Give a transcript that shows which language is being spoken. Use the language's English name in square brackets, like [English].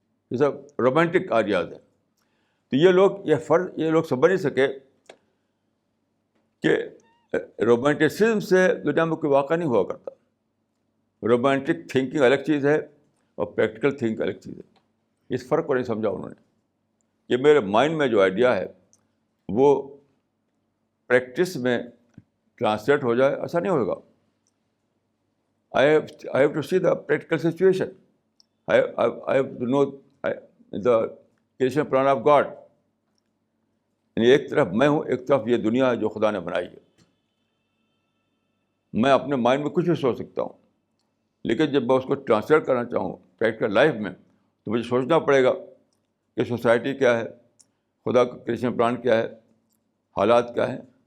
[Urdu] یہ سب romantic ideas ہیں. تو یہ لوگ سمجھ نہیں سکے کہ رومانٹسزم سے دنیا میں کوئی واقعہ نہیں ہوا کرتا. رومانٹک تھنکنگ الگ چیز ہے اور پریکٹیکل تھنکنگ الگ چیز ہے. اس فرق کو نہیں سمجھا انہوں نے کہ میرے مائنڈ میں جو آئیڈیا ہے وہ پریکٹس میں ٹرانسلیٹ ہو جائے، ایسا نہیں ہوگا. [English] I have to see the practical situation. I have to know the creation plan of God. [Urdu] یعنی ایک طرف میں ہوں، ایک طرف یہ دنیا ہے جو خدا نے بنائی ہے. میں اپنے مائنڈ میں کچھ بھی سوچ سکتا ہوں، لیکن جب میں اس کو ٹرانسلیٹ کرنا چاہوں پریکٹیکل لائف میں تو مجھے سوچنا پڑے گا کہ سوسائٹی کیا ہے، خدا کا کریشن پلان کیا ہے، حالات کیا ہیں.